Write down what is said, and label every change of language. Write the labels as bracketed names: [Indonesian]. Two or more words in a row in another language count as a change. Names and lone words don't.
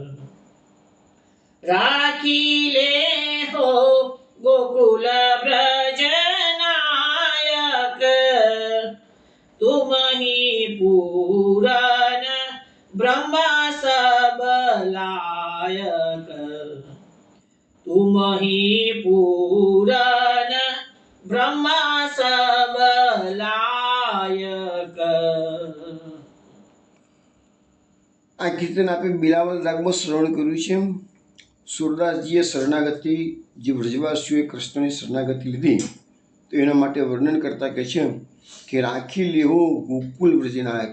[Hindi] राखी ले हो गोकुल व्रज नायक, तुम ही पूरन ब्रह्म सब लायक. तुम ही पूरन ब्रह्म सब लायक. [Gujarati] આ કીર્તન આપણે બિલાવલ રાગમાં શ્રવણ કર્યું છે. સુરદાસજીએ શરણાગતિ, જે વ્રજવાસીઓએ કૃષ્ણની શરણાગતિ લીધી, તો એના માટે વર્ણન કરતા કહે છે કે [Hindi] राखी लेहो गोकुल व्रजनायक.